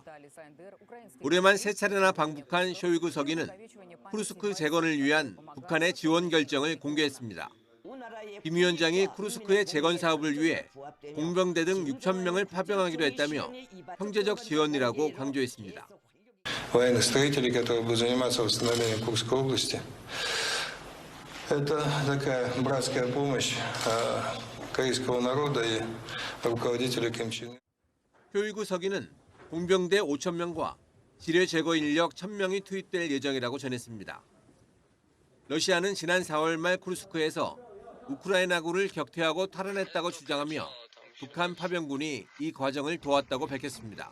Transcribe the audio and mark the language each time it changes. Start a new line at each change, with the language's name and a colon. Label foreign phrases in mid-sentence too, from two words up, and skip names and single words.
Korean: 올해만 3차례나 방북한 쇼이구 서기는 쿠르스크 재건을 위한 북한의 지원 결정을 공개했습니다. 김 위원장이 쿠르스크의 재건 사업을 위해 공병대 등 6천 명을 파병하기로 했다며 형제적 지원이라고 강조했습니다.
Russian: военных строителей, которые будут заниматься восстановлением Курской области. Это такая братская помощь корейского народа и руководителя Ким Чен Ына.
Korean: 쇼이구 서기는 공병대 5천 명과 지뢰 제거 인력 1,000명이 투입될 예정이라고 전했습니다. 러시아는 지난 4월 말 쿠르스크에서 우크라이나군을 격퇴하고 탈환했다고 주장하며 북한 파병군이 이 과정을 도왔다고 밝혔습니다.